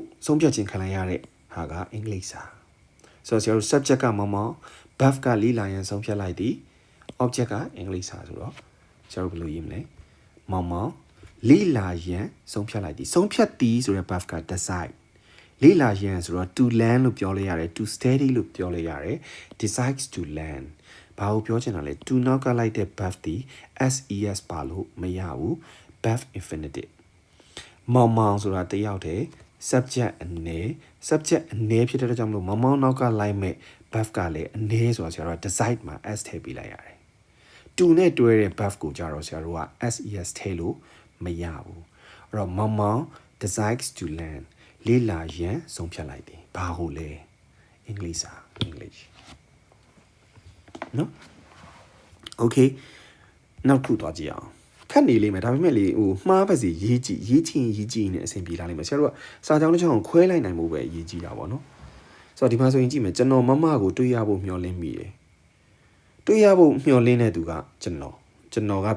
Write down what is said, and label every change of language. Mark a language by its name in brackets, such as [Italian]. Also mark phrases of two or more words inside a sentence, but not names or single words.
[Burmese] ဆုံးဖြတ်ခြင်းခံရတဲ့ဟာကအင်္ဂလိပ်စာဆိုတော့ဆရာတို့ subject ကမောင်မောင် verb ကလေ့လာရန်ဆုံးဖြတ်လိုက်သည် object ကအင်္ဂလိပ်စာဆိုတော့ဆရာတို့ဘယ်လိုရေးမလဲမောင်မောင်လေ့ လာရန်ဆုံးဖြတ်လိုက်သည်ဆုံးဖြတ်သည်ဆိုတဲ့ verb က decide လေ့လာရန်ဆိုတော့ [English] to learn [Burmese] လို့ပြောလို့ရတယ် [English] to study [Burmese] လို့ပြောလို့ ရတယ် [English] decides to learn [Burmese] ဘာကိုပြောချင်တာလဲ to နောက်ကလိုက်တဲ့ verb သည် ses ပါလို့မရဘူး verb infinitive မောင်မောင်ဆိုတာတယောက်တည်း subject အနေဖြစ်တဲ့ကြောင့်မလို့မောင်မောင်နောက်ကလိုက်မဲ့ verb ကလည်းအနေဆိုတာဆရာတို့က decide မှာ s ထည့်ပေးလိုက်ရတယ် to နဲ့တွဲတဲ့ verb ကိုကြတော့ဆရာတို့က ses ထည့်လို့မရဘူးအဲ့တော့မောင်မောင် [English] decides to learn [Burmese] လေ့လာရန်ဆုံးဖြတ်လိုက်တယ်ဘာဟုတ်လဲအင်္ဂလိပ်စာ English နော် okay နောက်ခုသွားကြည့်အောင်ခက်နေလိမ့်မယ်ဒါပေမဲ့လေဟိုမှားပါစေရေးကြည့်နေအဆင်ပြေလာလိမ့်မယ်ဆရာတို့ကစာကြောင်းတစ်ချောင်းခွဲလိုက်နိုင်မှုပဲရေးကြည့်တာပေါ့နော်ဆိုတော့ဒီမှာဆိုရင်ကြည့်မယ်ကျွန်တော်မမကိုတွေးရဖို့မျှော်လင့်မိတယ်တွေးရဖို့မျှော်လင့်တဲ့သူကကျွန်တော်က